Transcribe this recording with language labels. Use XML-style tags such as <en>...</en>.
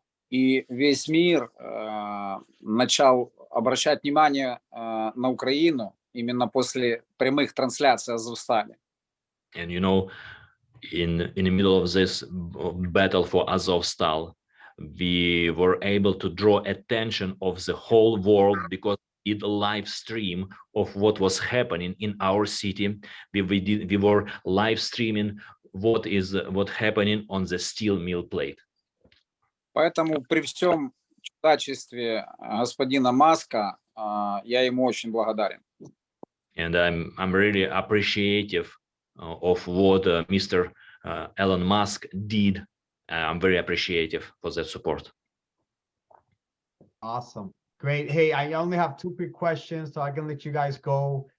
<ru>И весь мир начал обращать внимание на Украину именно после прямых трансляций Азовстали.</ru> <en>And you know, in the middle of this battle for Azovstal, we were able to draw attention of the whole world because we did a live stream of what was happening in our city. We were live streaming what happening on the steel mill plate.</en> <ru>Поэтому при всем чудачестве господина Маска я ему очень благодарен.</ru> <en>And I'm really appreciative of what Mr. Elon Musk did. I'm very appreciative for that support. Awesome. Great. Hey, I only have 2 quick questions, so I can let you guys go.</en>